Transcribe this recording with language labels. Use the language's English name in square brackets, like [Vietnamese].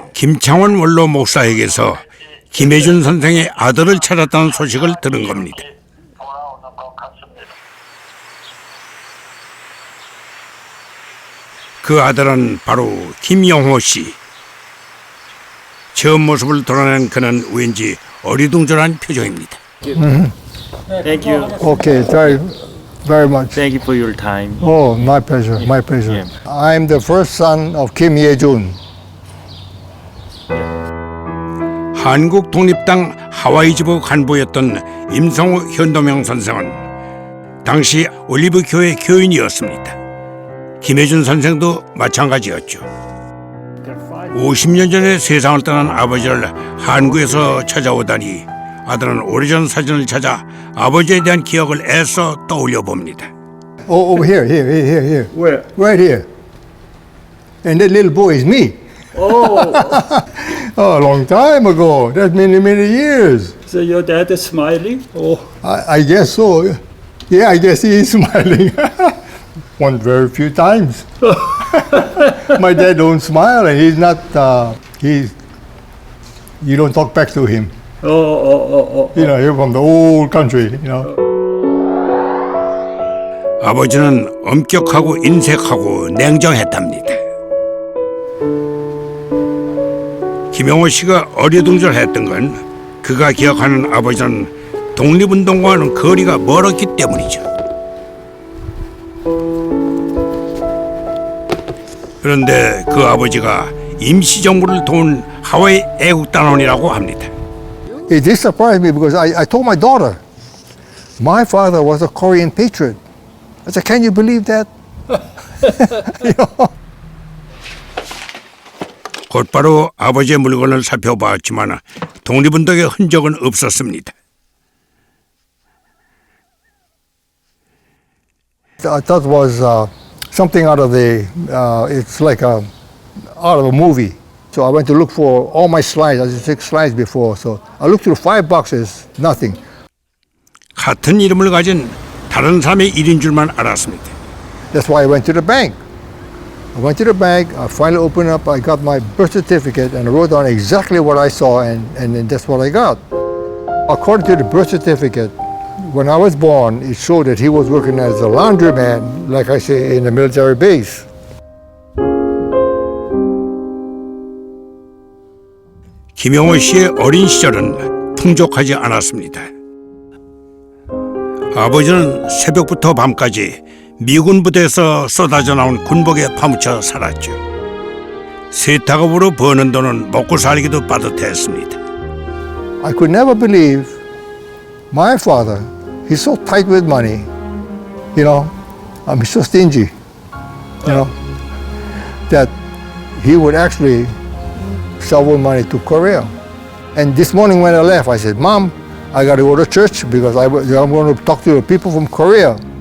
[Korean] 김창원 원로 목사에게서 김혜준 선생의 아들을 찾았다는 소식을 들은 겁니다. 돌아오는 것 같습니다. 그 아들은 바로 김영호 씨. 처음 모습을 드러낸 그는 왠지 어리둥절한 표정입니다. [English] Thank you. Okay, thank you very much. Thank you for your time. Oh, my pleasure, my pleasure. I'm the first son of Kim Ye-jun. [Korean] 한국 독립당 하와이 지부 간부였던 임성우 현도명 선생은 당시 올리브 교회 교인이었습니다. 김혜준 선생도 마찬가지였죠. 50년 전에 세상을 떠난 아버지를 한국에서 찾아오다니 아들은 오래전 사진을 찾아 아버지에 대한 기억을 애써 떠올려 봅니다. [English] Oh, over here. Where? Right here. And that little boy is me. Oh, Oh, a long time ago. That's many, many years. so your dad is smiling? Oh, I guess so. Yeah, I guess he is smiling. One very few times. My dad don't smile, and he's not. You don't talk back to him. You know, you're from the old country. You know. [Korean] 아버지는 엄격하고 인색하고 냉정했답니다. 김영호 씨가 어리둥절했던 건 그가 기억하는 아버지는 독립운동과는 거리가 멀었기 때문이죠. 그런데 그 아버지가 임시정부를 도운 하와이 애국단원이라고 합니다. [English] It did surprise me because I told my daughter, my father was a Korean patriot. I said, can you believe that? You know? [Korean] 곧바로 아버지의 물건을 살펴봤지만 독립운동의 흔적은 없었습니다. [English] I thought it was something out of it's like out of a movie. So I went to look for all my slides. I took slides before. So I looked through 5 boxes, nothing. [Korean] 같은 이름을 가진 다른 사람의 일인 줄만 알았습니다. [English] That's why I went to the bank. I went to the bank, I finally opened up, I got my birth certificate and I wrote down exactly what I saw and then that's what I got. According to the birth certificate, when I was born, it showed that he was working as a laundryman, like I say, in a military base. [Korean] 김영호 씨의 어린 시절은 풍족하지 않았습니다. 아버지는 새벽부터 밤까지 미군 부대에서 쏟아져 나온 군복에 파묻혀 살았죠. 세탁업으로 버는 돈은 먹고 살기도 빠듯했습니다. [English] I could never believe my father, he's so tight with money, you know, he's so stingy, you know, that he would actually shovel money to Korea. And this morning when I left, I said, Mom, I got to go to church because I'm going to talk to the people from Korea.